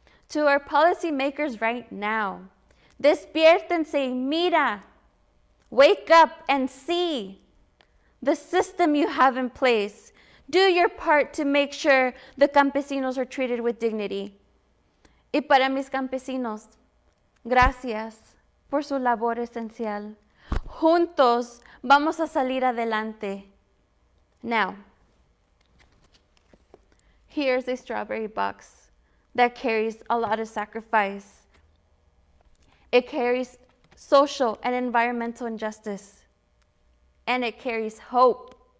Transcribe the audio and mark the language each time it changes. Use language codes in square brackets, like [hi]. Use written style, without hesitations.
[en] To our policymakers right now, [es] despiértense, mira, [en] wake up and see the system you have in place. Do your part to make sure the campesinos are treated with dignity. [es] Y para mis campesinos, gracias por su labor esencial. Juntos vamos a salir adelante. [en] Now, here's a strawberry box that carries a lot of sacrifice. It carries social and environmental injustice, and it carries hope.